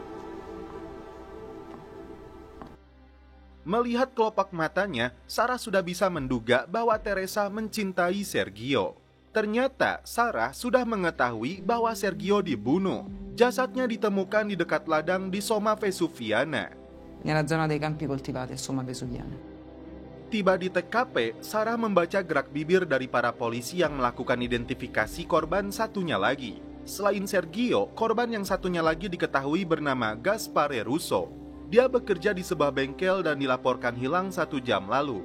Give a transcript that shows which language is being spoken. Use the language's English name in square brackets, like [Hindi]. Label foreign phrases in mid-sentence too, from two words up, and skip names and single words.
[Indonesian] Melihat kelopak matanya, Sarah sudah bisa menduga bahwa Teresa mencintai Sergio. Ternyata Sarah sudah mengetahui bahwa Sergio dibunuh. Jasadnya ditemukan di dekat ladang di Somma Vesuviana. [Italian] Nella zona dei campi coltivati a Somma Vesuviana. [Indonesian] Tiba di TKP, Sarah membaca gerak bibir dari para polisi yang melakukan identifikasi korban satunya lagi. Selain Sergio, korban yang satunya lagi diketahui bernama Gaspare Russo. Dia bekerja di sebuah bengkel dan dilaporkan hilang 1 jam lalu.